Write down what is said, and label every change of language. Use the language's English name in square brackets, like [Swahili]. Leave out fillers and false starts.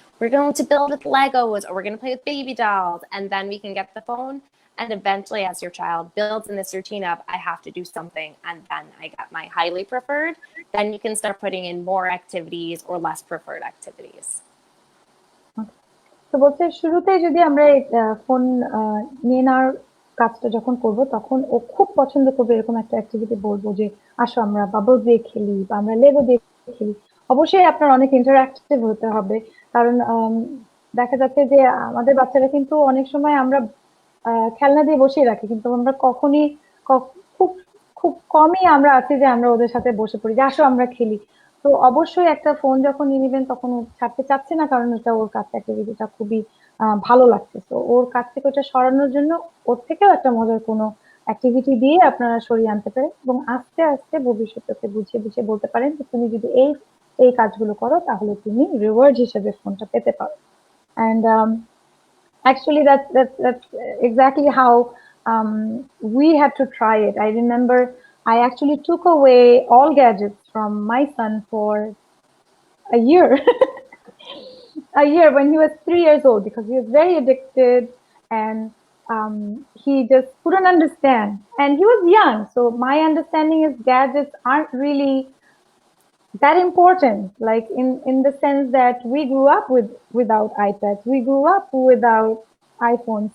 [English] We're going to build with Legos or we're going to play with baby dolls and then we can get the phone. And eventually, as your child builds in this routine of, I have to do something and then I get my highly preferred, then you can start putting in more activities or less preferred activities. [Bangla] তো বলতে শুরুতে যদি আমরা phone নিয়ে নেওয়ার কাজটা যখন করব, তখন ও খুব পছন্দ করবে এরকম একটা অ্যাক্টিভিটি বলবো যে আসো আমরা বাবল দিয়ে খেলি বা আমরা লেগো দিয়ে খেলি। অবশ্যই আপনার অনেক ইন্টারঅ্যাক্টিভ হতে হবে, কারণ দেখা যাচ্ছে যে আমাদের বাচ্চারা কিন্তু অনেক সময় আমরা খেলনা দিয়ে বসিয়ে রাখি, কিন্তু আমরা কখনই খুব খুব কমই আমরা আছি যে আমরা ওদের সাথে বসে পড়ি যে আসো আমরা খেলি। তো অবশ্যই একটা ফোন যখন নিয়ে নেবেন তখন ও ছাড়তে চাচ্ছে না, কারণ এটা ওর কাছে অ্যাক্টিভিটিটা খুবই ভালো লাগছে। তো ওর কাছ থেকে ওটা সরানোর জন্য ওর থেকেও একটা মজার কোনো অ্যাক্টিভিটি দিয়ে আপনারা সরিয়ে আনতে পারেন, এবং আস্তে আস্তে ভবিষ্যতে বুঝিয়ে বুঝিয়ে বলতে পারেন যে তুমি যদি এই কাজগুলো করো তাহলে তুমি রিওয়ার্ড হিসেবে ফোনটা পেতে পারো। [English] And actually that's exactly how we had to try it. I remember I actually took away all gadgets from my son for a year. A year when he was 3 years old, because he was very addicted, and he just couldn't understand, and he was young, so my understanding is gadgets aren't really that important, like in the sense that we grew up without iPads, we grew up without iPhones.